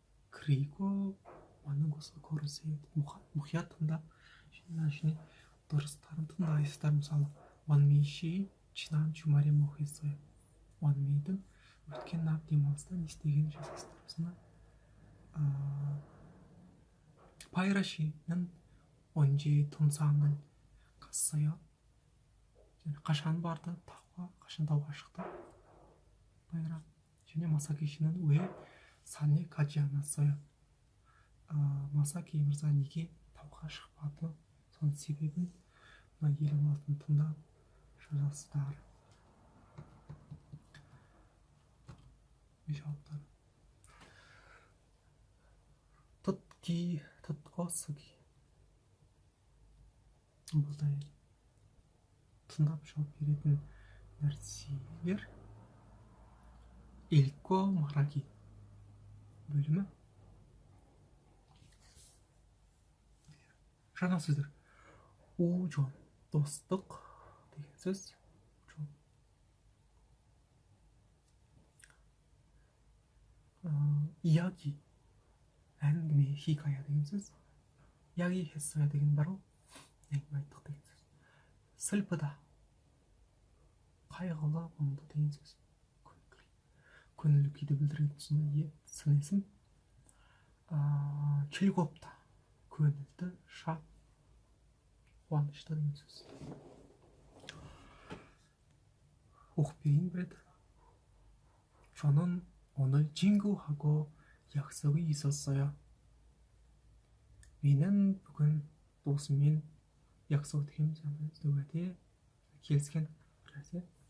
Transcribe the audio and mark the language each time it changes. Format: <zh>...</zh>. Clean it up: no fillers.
<ko>그리고 맞는 곳을 고르세요.</ko> <kk>мұқият тыңдап, және дұрыстарын тыңдайсыздар. мысалы,</kk> <ko>원미씨 지난 주말에 뭐 했어요?</ko> <kk>원미дің өткен ап демалыста не істегенін жазасыздар. мысалы,</kk> <ko>파이라 씨는 언제 등산을 갔어요?</ko> <kk>қашан барды тауға, қашан тауға шықты?</kk> <ko>파이라.</ko> <kk>және</kk> <ko>масаки 씨는 왜 산에 가지 않았어요?</ko> <kk>масаки мырза неге тауға шықпады? соның себебін мына елдің алтын тыңдап жазасыздар. жауаптар.</kk> <ko>듣기, 듣고 쓰기.</ko> <kk>бұлдай тыңдап жауап беретін нәрселер.</kk> <ko>읽고 말하기 бөлімі.</ko> <kk>жаңа сөздер. 우정, достық деген сөз. 이야기, әңгіме, хикая деген сөз.</kk> <ko>이야기 했어요</ko> <kk>деген бар ғой, әңгіме айттық деген сөз. 슬프다, қайғылы, мұңды деген сөз. көңіл күйді білдіретін сын есім. 즐겁다, көңілді, шат, қуанышты деген сөз. оқып берейін бір рет.</kk> <ko>저는 오늘 친구하고 약속이 있었어요.</ko> <kk>менің бүгін досыммен 약속 дегеніміз уәде, келіскен бір нәрсе.</kk>